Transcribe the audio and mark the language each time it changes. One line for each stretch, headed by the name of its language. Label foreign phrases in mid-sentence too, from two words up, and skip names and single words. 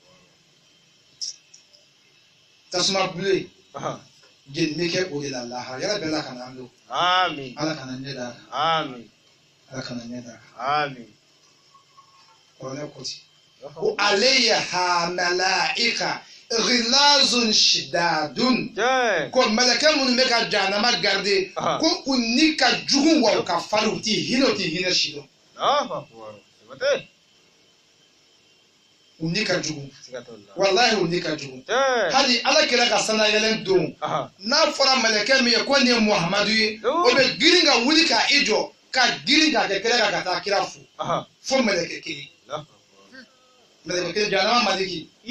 Bambara: tasuma bulu jeni bɛ kɛ o de la lahara yala bɛɛ la ka na an don ala kana ɲɛ d'a kan ala kana ɲɛ d'a kan kɔrɔnɛ ko ten ko
Arabic: عليها ملائكة غلاظ شداد
Bambara: ko malakɛ minnu bɛ ka jahanama garde ko u ni ka jugu wa u ka farin u tɛ hinɛ si dɔn u ni ka jugu walahi u ni ka jugu hali ala kɛra ka sanayɛlɛn don n'a fɔra malakɛ min ye ko nin ye muhamadu ye o bɛ girin ka wuli ka i jɔ ka girin ka kɛ kɛlɛ ka taa kira fo malakɛ kelen malakɛ kelen jahanama maliki